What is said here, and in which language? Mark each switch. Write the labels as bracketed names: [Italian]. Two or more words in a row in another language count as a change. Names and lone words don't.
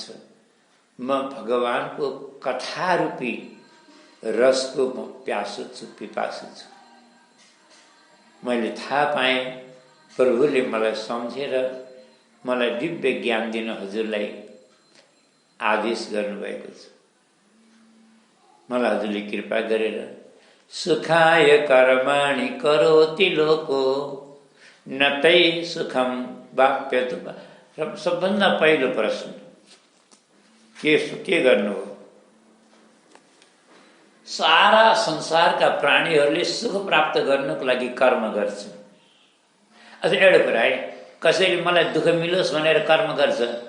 [Nepali] म भगवानको कथारूपी रसको म प्यासो छु, पिपासु छु। मैले थाहा पाएँ प्रभुले मलाई सम्झेर मलाई दिव्य ज्ञान दिन हजुरलाई आदेश गर्नुभएको छ। मलाई हजुरले कृपा गरेर [Sanskrit] सुखाय कर्माणि करोति लोको नतै सुखम वाप्यतु। [Nepali] सबभन्दा पहिलो प्रश्न के गर्नु हो? सारा संसारका प्राणीहरूले सुख प्राप्त गर्नको लागि कर्म गर्छन्। अझ एउटा कुरा है, कसैले मलाई दुःख मिलोस् भनेर कर्म गर्छ?